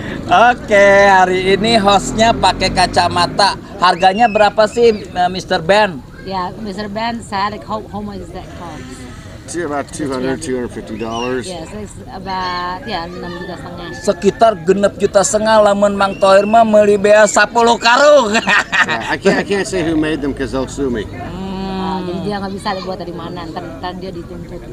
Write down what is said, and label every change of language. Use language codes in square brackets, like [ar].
[id] Oke, hari ini hostnya pakai kacamata. Harganya berapa sih, Mr. Ben? [en] Yeah, Mr. Ben said like how much is that cost? about $200, $250. Yes, it's about 6,5 juta. [id] Sekitar 6,5 juta [su] lamun Mang Thohir mah meuli bea 10 karung. [en] Yeah, I can't say who made them because they'll sue me. [id] Jadi dia nggak bisa buat dari mana, ntar dia dituntut.